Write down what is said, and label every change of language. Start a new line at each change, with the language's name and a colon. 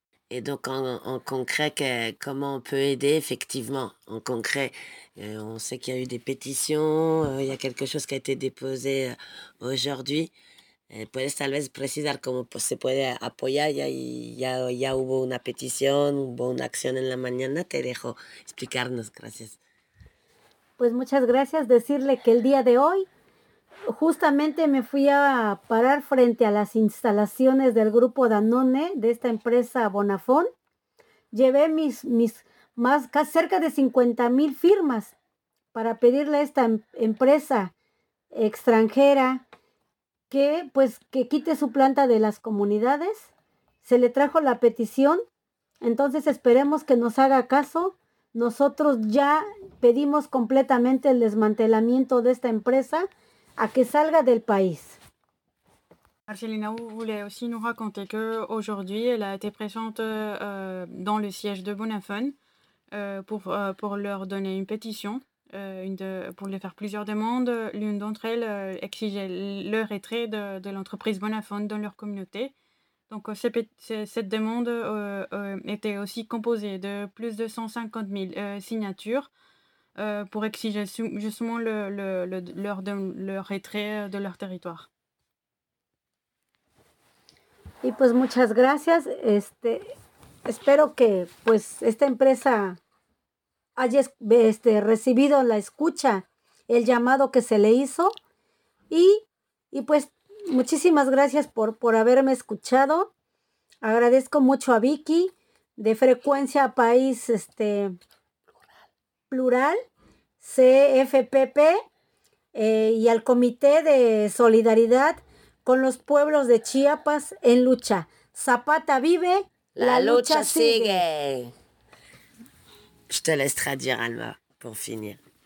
French: Et donc en concret, comment on peut aider effectivement? En concret, on sait qu'il y a eu des pétitions, il y a quelque chose qui a été déposé aujourd'hui.
Spanish: ¿Puedes tal vez precisar cómo se puede apoyar? Ya hubo una petición, hubo una acción en la mañana. Te dejo explicarnos, gracias. Pues muchas gracias. Decirle que el día de hoy justamente me fui a parar frente a las instalaciones del grupo Danone, de esta empresa Bonafón. Llevé mis más cerca de 50,000 firmas para pedirle a esta empresa extranjera que quite su planta de las comunidades. Se le trajo la petición, entonces esperemos que nos haga caso. Nosotros ya pedimos completamente el desmantelamiento de esta empresa, a que salga del país.
French: Marcelina voulait aussi nous raconter qu'aujourd'hui, elle a été présente dans le siège de Bonafone pour leur donner une pétition, pour leur faire plusieurs demandes. L'une d'entre elles exigeait le retrait de l'entreprise Bonafone dans leur communauté. Donc cette demande était aussi composée de plus de 150,000 signatures pour exiger justement leur retrait de leur territoire.
Spanish: Y pues muchas gracias. Espero que pues esta empresa haya recibido la escucha, el llamado que se le hizo, y pues muchísimas gracias por haberme escuchado. Agradezco mucho a Vicky de Frecuencia País Plural, CFPP, y al Comité de Solidaridad con los Pueblos de Chiapas en Lucha. Zapata vive, la lucha sigue.
French: Je te laisse traduire, Alma, pour finir.